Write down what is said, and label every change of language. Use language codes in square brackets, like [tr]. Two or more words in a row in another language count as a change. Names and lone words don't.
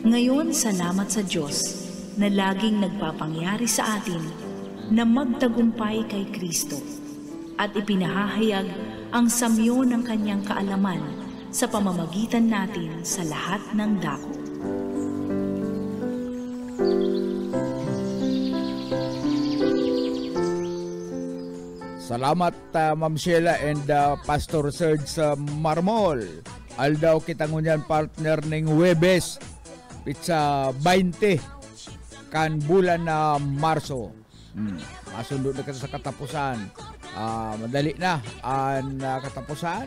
[tl] Ngayon, salamat sa Diyos na laging nagpapangyari sa atin na magtagumpay kay Kristo at ipinahahayag ang samyo ng kanyang kaalaman sa pamamagitan natin sa lahat ng dako. Salamat Ma'am Sheila and Pastor Serge Marmol. [bik] Aldaw kita ngunyan partner ng Webes. Pizza 20 kan bulan na Marso. Sundot na kita sa katapusan. Madali na ang katapusan.